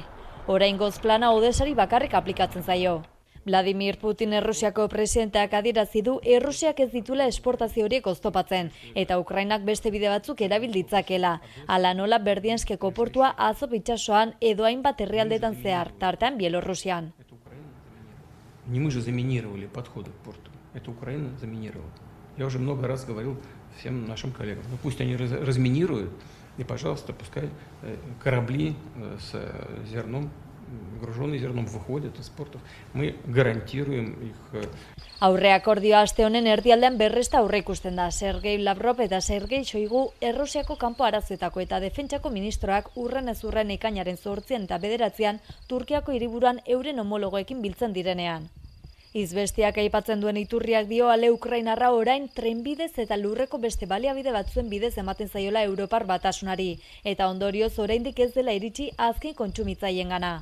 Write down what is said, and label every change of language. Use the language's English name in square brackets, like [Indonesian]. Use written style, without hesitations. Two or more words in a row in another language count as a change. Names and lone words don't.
[Basque] Oraingoz plana Odesari bakarrik aplikatzen zaio. Vladimir Putin Errusiako presidenteak adierazi du Errusiak ez ditula esportazio horiek oztopatzen, eta Ukrainak beste bide batzuk erabil ditzakela. Hala nola Berdianskeko portua Azov itsasoan edo hainbat herrialdetan zehar, tartean Bielorrusian. [Russian] Не мы же заминировали подходы к порту, это Украина заминировала. Я уже много раз говорил всем нашим коллегам, пусть они разминируют, и, пожалуйста, пускай корабли с зерном, груженные зерном, выходят из портов. Мы гарантируем их. [Basque] Aurre akordioa aste honen erdialdean berresta aurre ikusten da. Sergei Lavrov eta Sergei Shoigu Errusiako kanpo arazoetako eta defentsako ministroak urren ez urren ekainaren 8 eta 9 Turkiako hiriburuan euren homologoekin biltzen direnean. Izbestiak aipatzen duen iturriak dio ale Ukrainarra orain trenbidez eta lurreko beste baliabide batzuen bidez ematen zaiola Europar Batasunari, eta ondorioz oraindik ez dela iritsi azken kontsumitzailengana.